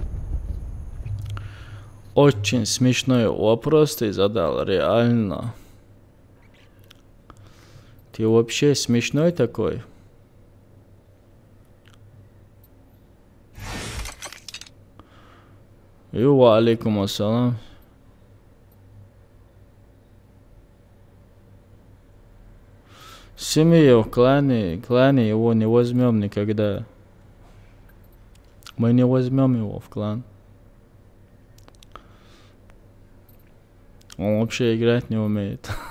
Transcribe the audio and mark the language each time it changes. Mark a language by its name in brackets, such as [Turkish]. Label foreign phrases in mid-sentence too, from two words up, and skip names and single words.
[Russian] Очень смешной вопрос ты задал, реально. Ты вообще смешной такой? [Arabic] И وعليكم السلام. [Russian] Семью в клане его не возьмем никогда. Мы не возьмем его в клан. Он вообще играть не умеет.